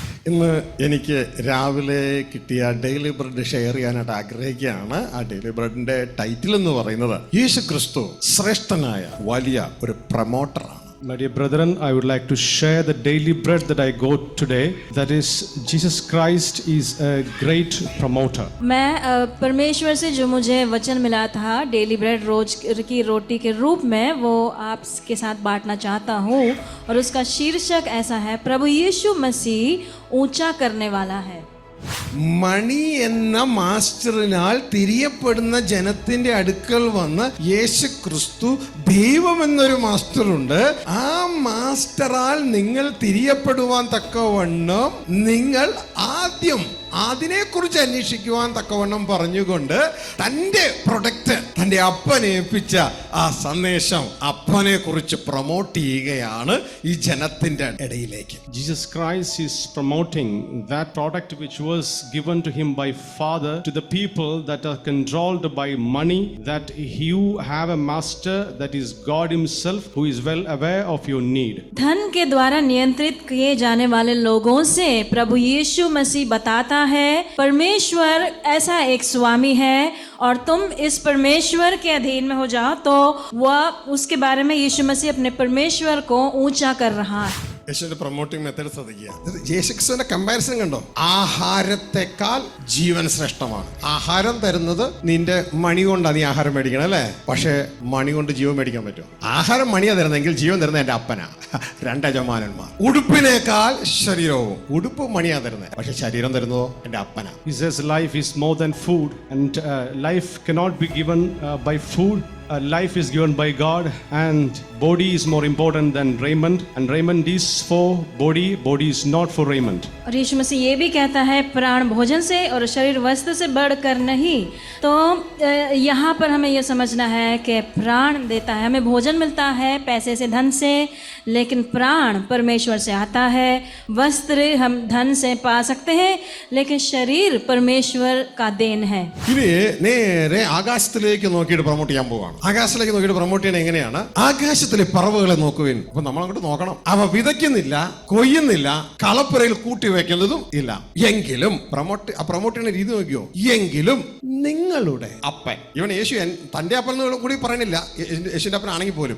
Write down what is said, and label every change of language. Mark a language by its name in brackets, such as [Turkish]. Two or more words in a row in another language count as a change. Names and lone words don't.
[Malayalam] ഇന്ന് എനിക്ക് രാവിലെ കിട്ടിയ [English] daily bread share [Malayalam] ചെയ്യാനായിട്ട് ആഗ്രഹിക്കുകയാണ്. ആ [English] daily bread-ന്റെ title [Malayalam] എന്ന് പറയുന്നത് യേശു ക്രിസ്തു ശ്രേഷ്ഠനായ വലിയ ഒരു പ്രൊമോട്ടറാണ്. [English] My dear brethren, I would like to share the daily bread that I got today. That is, Jesus Christ is a great promoter. [Hindi] मैं परमेश्वर से जो मुझे वचन मिला था [English] daily bread [Hindi] रोज की रोटी के रूप में, वो आपके साथ बांटना चाहता हूँ. और उसका शीर्षक ऐसा है, प्रभु यीशु मसीह ऊंचा करने वाला है. [Malayalam] മണി എന്ന മാസ്റ്ററിനാൽ തിരിയപ്പെടുന്ന ജനത്തിന്റെ അടുക്കൽ വന്ന് യേശു ക്രിസ്തു ദൈവം എന്നൊരു മാസ്റ്ററുണ്ട്. ആ മാസ്റ്ററാൽ നിങ്ങൾ തിരിയപ്പെടുവാൻ തക്കവണ്ണം നിങ്ങൾ ആദ്യം അതിനെക്കുറിച്ച് അന്വേഷിക്കുവാൻ തക്കവണ്ണം പറഞ്ഞുകൊണ്ട് തൻ്റെ പ്രൊഡക്റ്റ് തൻ്റെ അപ്പനെ ഏൽപ്പിച്ച ആ സന്ദേശം അപ്പനെ കുറിച്ച് പ്രൊമോട്ട് ചെയ്യുകയാണ് ഈ ജനത്തിന്റെ ഇടയിലേക്ക്. [English] Jesus Christ is promoting that product which was given to him by Father to the people that are controlled by money, that you have a master that is God himself who is well aware of your need. [Hindi] धन के द्वारा नियंत्रित किए जाने वाले लोगों से प्रभु यीशु मसीह बताता है, परमेश्वर ऐसा एक स्वामी है और तुम इस परमेश्वर के अधीन में हो जाओ. तो वह उसके बारे में यीशु मसीह अपने परमेश्वर को ऊंचा कर रहा है. [Malayalam] യേശുവിന്റെ [English] promoting method [Malayalam] ശ്രദ്ധിക്കുക. യേശുക്രിസ്തുവിന്റെ കമ്പാരിസൺ കണ്ടോ? ആഹാരത്തെക്കാൾ ജീവൻ ശ്രേഷ്ഠമാണ്. ആഹാരം തരുന്നത് നിന്റെ മണി കൊണ്ടാണ് നീ ആഹാരം മേടിക്കണം അല്ലേ? പക്ഷേ മണി കൊണ്ട് ജീവൻ മേടിക്കാൻ പറ്റുമോ? ആഹാരം മണിയാ തരുന്നെങ്കിൽ ജീവൻ തരുന്നത് എന്റെ അപ്പനാ. രണ്ട് യജമാനന്മാർ. ഉടുപ്പിനേക്കാൾ ശരീരവും. ഉടുപ്പ് മണിയാ തരുന്നത്, പക്ഷെ ശരീരം തരുന്നതോ എന്റെ അപ്പനാ. [English] He says life is more than food, and life cannot be given by food. Life is given by God, and body is more important than raiment, and raiment is for body, body is not for raiment. [Hindi] और यीशु मसीह ये भी कहता है, प्राण भोजन से और शरीर वस्त्र से बढ़कर नहीं. तो यहाँ पर हमें यह समझना है कि प्राण देता है, हमें भोजन मिलता है पैसे से, धन से, लेकिन प्राण परमेश्वर से आता है. वस्त्र हम धन से पा सकते हैं, लेकिन शरीर परमेश्वर का देन है. [Malayalam] ഇനി നേരെ ആകാശത്തിലേക്ക് നോക്കിയിട്ട് പ്രൊമോട്ട് ചെയ്യാൻ പോവാണ്. ആകാശത്തിലേക്ക് നോക്കിയിട്ട് പ്രൊമോട്ട് ചെയ്യണത് എങ്ങനെയാണ്? ആകാശത്തിലെ പറവുകളെ നോക്കുവിൻ. അപ്പൊ നമ്മൾ അങ്ങോട്ട് നോക്കണം. അവ വിതയ്ക്കുന്നില്ല, കൊയ്യുന്നില്ല, കളപ്പുരയിൽ കൂട്ടി വെക്കുന്നതും ഇല്ല. എങ്കിലും പ്രൊമോട്ട് ചെയ്യുന്ന രീതി നോക്കിയോ? എങ്കിലും നിങ്ങളുടെ അപ്പൻ, ഇവൻ യേശു തന്റെ അപ്പൻ എന്ന് കൂടി പറയണില്ല, യേശുവിന്റെ അപ്പനാണെങ്കിൽ പോലും.